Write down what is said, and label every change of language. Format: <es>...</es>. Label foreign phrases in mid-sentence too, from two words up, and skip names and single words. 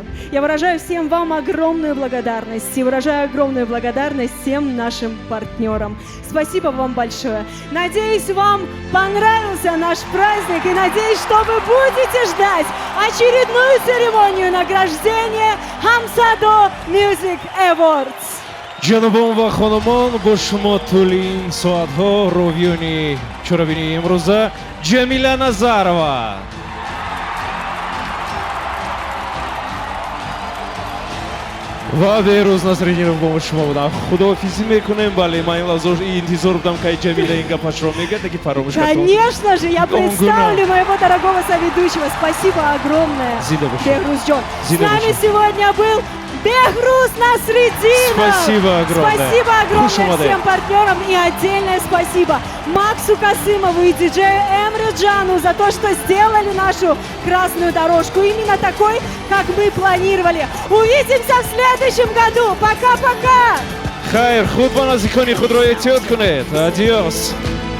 <ru>Я выражаю всем вам огромную благодарность и выражаю огромную благодарность всем нашим партнерам. Спасибо вам большое. Надеюсь, вам понравился наш праздник и надеюсь, что вы будете ждать очередную церемонию награждения Амсадо Music Awards.</ru> <tg>ҷанобон ва хонумон, бо шумо тӯли ин соатҳо ровиёни чорабинии имрӯза ҷамила Назарова. ва берӯз Назриниров бо шумо будам. Худоҳофизӣ мекунем. Бале, ман интизор будам, ки Ҷамила ин гапашро мегӯяд, таки фаромӯш кардам.</tg> <ru>Конечно же, я представлю моего дорогого соведущего. Спасибо огромное, Бехрузджон. С нами сегодня был Бехруз Насреддинов. Спасибо огромное. Спасибо огромное всем партнерам и отдельное спасибо Максу Касымову и диджею Эмрюджану за то, что сделали нашу красную дорожку именно такой, как мы планировали. Увидимся в следующем году. Пока-пока.</ru> <tg>Хайр, худ ба наздикони худро эҳтиёт кунед. Адиос.</tg>